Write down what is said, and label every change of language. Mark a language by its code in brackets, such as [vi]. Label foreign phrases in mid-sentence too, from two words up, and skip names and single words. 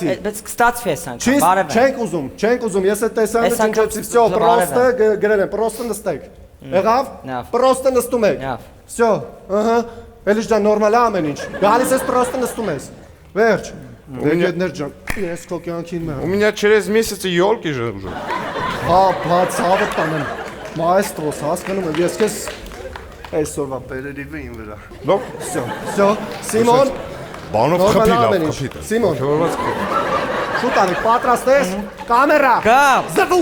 [hy] Բայց կստացվի այս անգամ, բարևը։ Չենք ուզում, ես այդ տեսանը չնչեցի, всё, պրոստը գրել եմ, պրոստը նստեք։ Եղավ։ Պրոստը նստում եք։ Всё, ահա, էլի ջան նորմալ է ամեն ինչ։ Գալիս ես պրոստը նստում ես։ Վերջ։ Դեգետներ ջան, ես քո կյանքին մը։ [ru] У меня через месяц ёлки же уже. [hy] Հա, ցավը տանեմ։ Մայստրոս, հասկանում եմ, ես քեզ այսօրվա պերերիվը իմ վրա։ Լավ, [ru] всё, Սիմոն։ [hy] Բանով խփի լավ, խփի։ Սիմոն։ Շուտ արեք, պատրաստ ես։ Կամերա։ Գա։ [ru] Զվուկ։